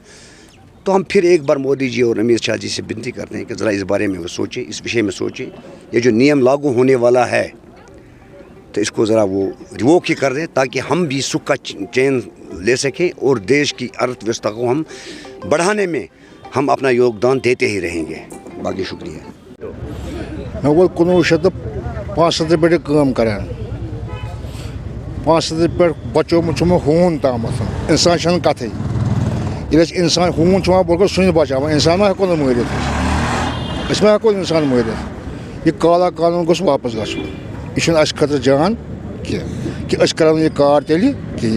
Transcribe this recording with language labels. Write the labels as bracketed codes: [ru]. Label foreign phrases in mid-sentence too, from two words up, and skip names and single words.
[hi] तो हम फिर एक बार मोदी जी और अमित शाह जी से विनती करते हैं कि ज़रा इस बारे में वो सोचें, इस विषय में सोचें, ये जो नियम लागू होने वाला है तो इस को ज़रा वो रिवोक ही कर दें, ताकि हम भी सुख का चैन ले सकें और देश की अर्थ व्यवस्था को हम बढ़ाने में हम अपना योगदान देते ही रहेंगे. बाकी शुक्रिया. [ks] میں وہ 1965 پہ کام کران، 65 پہ بچومت ہون تام، انسان چھنہ کتھے، ییٚلہِ انسان ہوٗن چھُ بولکو سُہ بچاوان، انسان ما ہٮ۪کو نہٕ مٲرِتھ، أسۍ ما ہٮ۪کو انسان مٲرِتھ۔ یہ کالا قانون گوٚژھ واپس گژھُن، یہِ چھُنہٕ اَسہِ خٲطرٕ جان کینٛہہ کہ أسۍ کَرو نہٕ یہِ کار تیٚلہِ کینٛہہ۔